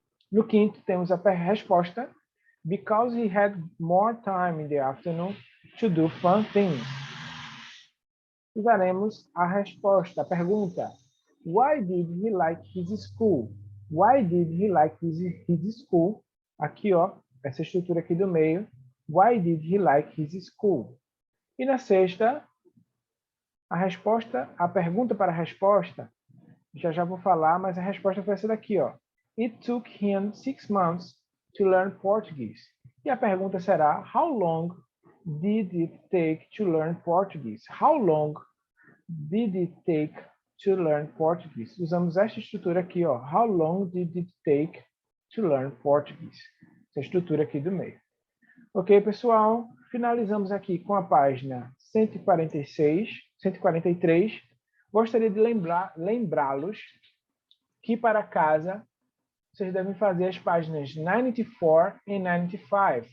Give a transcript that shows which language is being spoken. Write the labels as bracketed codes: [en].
[pt] No 5º, temos a resposta, [en] because he had more time in the afternoon to do fun things. [pt] Usaremos a resposta, a pergunta, [en] why did he like his school? Why did he like his school? [pt] Aqui, ó, essa estrutura aqui do meio, [en] why did he like his school? [pt] E na 6ª, a resposta, a pergunta para a resposta, já vou falar, mas a resposta foi essa daqui, ó. [en] It took him 6 months to learn Portuguese. [pt] E a pergunta será, [en] how long did it take to learn Portuguese? How long did it take to learn Portuguese? [pt] Usamos esta estrutura aqui, ó. [en] How long did it take to learn Portuguese? [pt] Essa estrutura aqui do meio. Ok, pessoal? Finalizamos aqui com a página 143. Gostaria de lembrá-los que para casa vocês devem fazer as páginas 94 e 95.